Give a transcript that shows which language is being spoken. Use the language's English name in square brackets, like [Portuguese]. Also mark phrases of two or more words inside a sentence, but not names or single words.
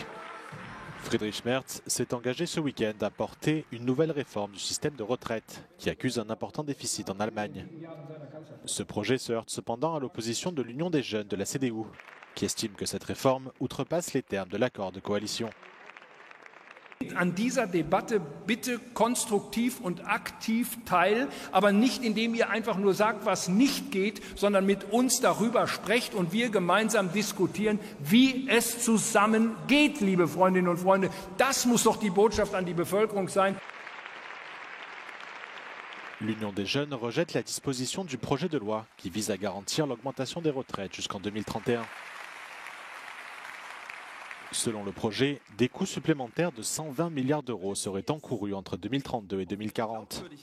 [French] Friedrich Merz s'est engagé ce week-end à porter une nouvelle réforme du système de retraite qui accuse un important déficit en Allemagne. Ce projet se heurte cependant à l'opposition de l'Union des jeunes de la CDU, qui estime que cette réforme outrepasse les termes de l'accord de coalition. [German] An dieser Debatte bitte konstruktiv und aktiv teil, aber nicht indem ihr einfach nur sagt, was nicht geht, sondern mit uns darüber sprecht und wir gemeinsam diskutieren, wie es zusammen geht, liebe Freundinnen und Freunde. Das muss doch die Botschaft an die Bevölkerung sein. [French] L'Union des jeunes rejette la disposition du projet de loi qui vise à garantir l'augmentation des retraites jusqu'en 2031. Selon le projet, des coûts supplémentaires de 120 milliards d'euros seraient encourus entre 2032 et 2040.